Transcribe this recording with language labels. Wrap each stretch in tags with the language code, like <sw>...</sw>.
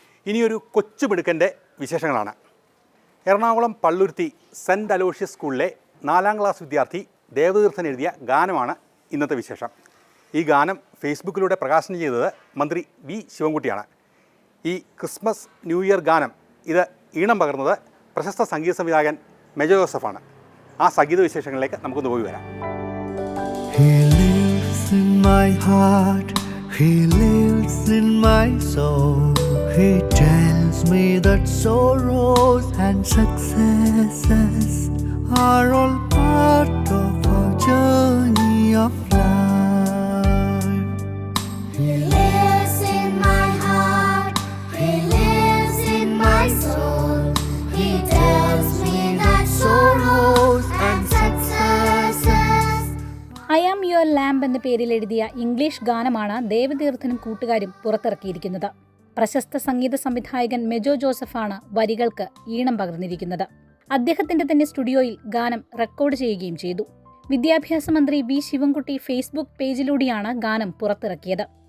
<ml>ഇനിയൊരു കൊച്ചുമിടുക്കൻ്റെ വിശേഷങ്ങളാണ്. Ernakulam Palluruthy cent Aloysius സ്കൂളിലെ 4ാം ക്ലാസ് വിദ്യാർത്ഥി ദേവതീർത്ഥൻ എഴുതിയ ഗാനമാണ് ഇന്നത്തെ വിശേഷം. ഈ ഗാനം ഫേസ്ബുക്കിലൂടെ പ്രകാശനം ചെയ്തത് മന്ത്രി വി ശിവൻകുട്ടിയാണ്. ഈ ക്രിസ്മസ് ന്യൂ ഇയർ ഗാനം ഇത് ഈണം പകർന്നത് പ്രശസ്ത സംഗീത സംവിധായകൻ മെജോ ജോസഫാണ്. ആ സംഗീത വിശേഷങ്ങളിലേക്ക് നമുക്കൊന്ന് പോയി വരാം.</ml> <en>He lives in my heart, he lives in my soul. He tells me that sorrows and successes are all part of our journey of life. He lives in my heart, he lives in my soul. He tells me that sorrows and successes.</en> <ml>I am your lamp എന്ന പേരിൽ എഴുതിയ English ഗാനമാണ് ദേവതീർത്ഥനും കൂട്ടുകാരും പുറത്തിറക്കിയിരിക്കുന്നത്. പ്രശസ്ത സംഗീത സംവിധായകൻ മെജോ ജോസഫാണ് വരികൾക്ക് ഈണം പകർന്നിരിക്കുന്നത്. അദ്ദേഹത്തിന്റെ തന്നെ സ്റ്റുഡിയോയിൽ ഗാനം റെക്കോർഡ് ചെയ്യുകയും ചെയ്തു. വിദ്യാഭ്യാസ മന്ത്രി വി ശിവൻകുട്ടി ഫേസ്ബുക്ക് പേജിലൂടെയാണ് ഗാനം പുറത്തിറക്കിയത്.</ml>